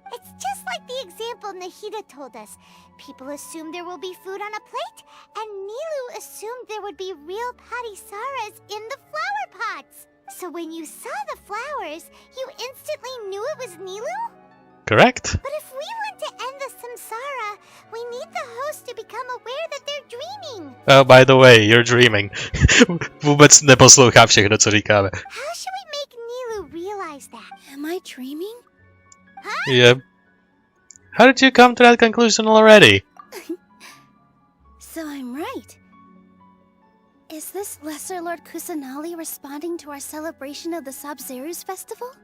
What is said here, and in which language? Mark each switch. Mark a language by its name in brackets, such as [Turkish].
[English] It's just like the example Nahida told us. People assumed there will be food on a plate, and Nilu assumed there would be real Padisaras in the flower pots. So when you saw the flowers, you instantly knew it was Nilu? Correct? But if we want to end the samsara, we need the host to become aware that they're dreaming. Oh, by the way, you're dreaming. [Czech] Vůbec neposlouchá všechno, co říkáme. [English] How should we make Nilu realize that? Am I dreaming? Huh? Yeah. How did you come to that conclusion already? So I'm right. Is this Lesser Lord Kusanali responding to our celebration of the Sub-Zerus festival?